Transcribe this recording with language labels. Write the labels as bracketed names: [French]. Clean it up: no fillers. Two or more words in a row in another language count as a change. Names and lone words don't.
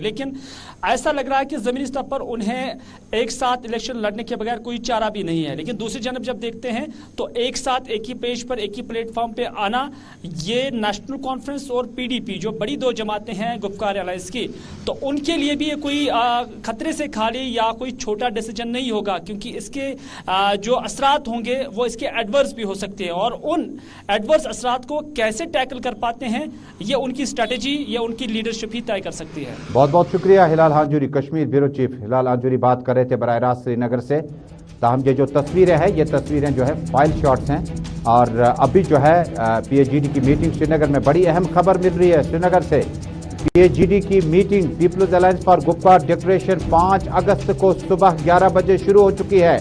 [Urdu] لیکن ایسا لگ رہا ہے کہ زمینی سطح پر انہیں ایک ساتھ الیکشن لڑنے کے بغیر کوئی چارہ بھی نہیں ہے. لیکن دوسری جانب جب دیکھتے ہیں تو ایک ساتھ ایک ہی پیج پر، ایک ہی پلیٹ فارم پر آنا، یہ نیشنل کانفرنس اور PDP جو بڑی 2 جماعتیں ہیں گپکار الائنس کی، تو ان کے لیے بھی یہ کوئی خطرے سے خالی یا کوئی چھوٹا ڈیسیجن ڈیسیجن نہیں ہوگا, کیونکہ اس کے جو اثرات ہوں گے وہ اس کے ایڈورس بھی ہو سکتے ہیں, اور ان ایڈورس اثرات کو کیسے ٹیکل کر پاتے ہیں یہ ان کی اسٹریٹجی یا ان کی لیڈرشپ ہی طے کر سکتی ہے. بہت بہت شکریہ ہلال ہانجوری, کشمیر بیورو چیف ہلال ہانجوری بات کر رہے تھے براہ راست سری نگر سے. تاہم یہ جو تصویریں ہیں یہ تصویریں جو ہے [English] file shots [Urdu] ہیں, اور ابھی جو ہے پی ایچ ڈی کی میٹنگ سری نگر میں, بڑی اہم خبر مل رہی ہے سری نگر سے. پی ایچ ڈی کی میٹنگ پیپلز الائنس فار گپکار ڈکلیریشن 5 اگست کو صبح 11 بجے شروع ہو چکی ہے.